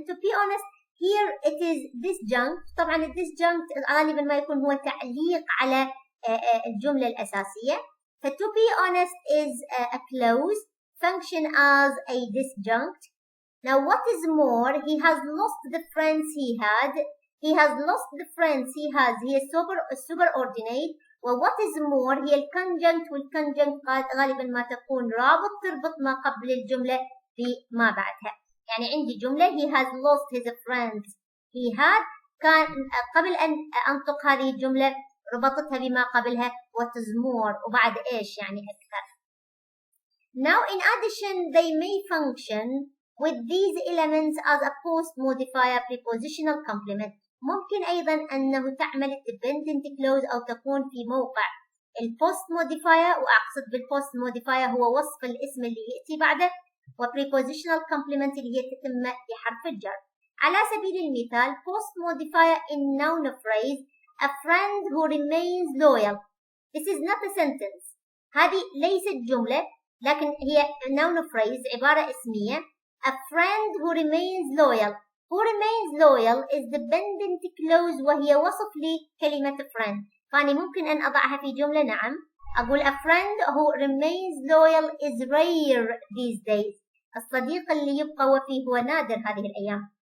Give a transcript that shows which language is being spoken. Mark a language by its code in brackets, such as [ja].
[en] To be honest here it is this junk. [ar] طبعا [en] this junk [ar] غالبا ما يكون هو تعليق على الجملة الأساسية. [en] ف to be honest is a clause function as a disjunct. Now what is more, he has lost the friends he had. He هي superordinate. [ar] و [en] what is more [ar] هي الconjunct والconjunct غالبا ما تكون رابط تربط ما قبل الجملة بما بعدها. يعني عندي جملة [en] he has lost his friends. he had [ar] كان قبل أن أنطق هذه الجملة ربطتها بما قبلها [en] what is more [ar] وبعد إيش يعني أكثر. [en] Now in addition they may function with these elements as a post modifier prepositional complement. [ar] ممكن أيضا أنه تعمل dependent clause أو تكون في موقع الpost modifier. وأقصد بالpost modifier هو وصف الاسم اللي يأتي بعده وprepositional complement اللي هي تتم بحرف الجر. على سبيل المثال [en] post modifier in noun phrase a friend who remains loyal. This is not a sentence. [ar] هذه ليست جملة لكن هي noun phrase عبارة اسمية. [en] A friend who remains loyal. Who remains loyal is dependent clause [ar] وهي وصف لكلمة [en] friend. [ar] فأنا ممكن أن أضعها في جملة. نعم أقول [en] a friend who remains loyal is rare these days. [ar] الصديق اللي يبقى وفي هو نادر هذه الأيام.